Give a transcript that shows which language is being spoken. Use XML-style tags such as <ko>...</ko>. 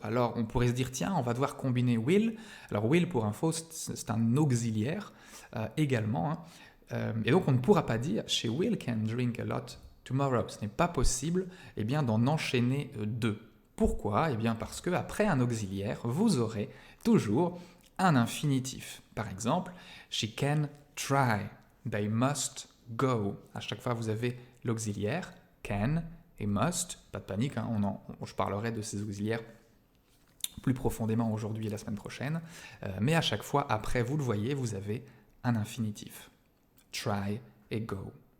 <fr>Alors on pourrait se dire, tiens, on va devoir combiner will. Alors will, pour info, c'est un auxiliaire également. Et donc on ne pourra pas dire,</fr> <en>she will can drink a lot tomorrow.</en> <fr>Ce n'est pas possible d'en enchaîner deux. Pourquoi? Parce qu'après un auxiliaire, vous aurez toujours un infinitif. Par exemple,</fr> <en>she can try, they must go.</en> <fr>À chaque fois, vous avez l'auxiliaire can et must. Pas de panique, je parlerai de ces auxiliaires plus profondément aujourd'hui et la semaine prochaine. Mais à chaque fois, après, vous le voyez, vous avez un infinitif.</fr> <en>Try et go.</en>